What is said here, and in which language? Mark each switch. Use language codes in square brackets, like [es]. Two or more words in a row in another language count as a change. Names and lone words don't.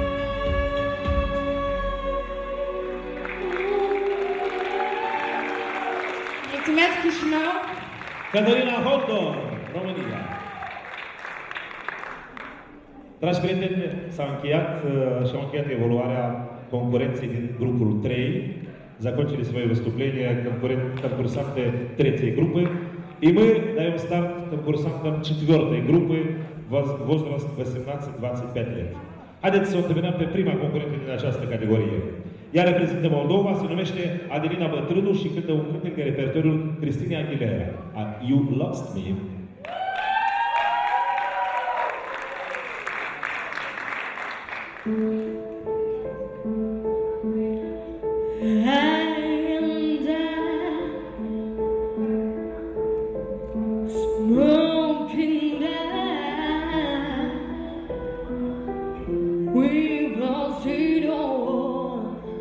[ro] Mulțumesc, Chișinău! Cătălina Holdor, România. Dragi prieteni, s-a încheiat și-a încheiat evoluarea conkurenции din grupul 3. [ru] Закончили свое выступление конкурсанты 3-й группы. И мы даем старт конкурсантам 4-й группы, возраст 18-25 лет. [ro] Haideți să o întâlnim pe prima concurentă din această categorie. Ea reprezintă Moldova, se numește Adelina Bătrânu și cântă un cântec de repertoriul Cristina Aguilera, You Lost Me. [en] And smoking that we've lost it all.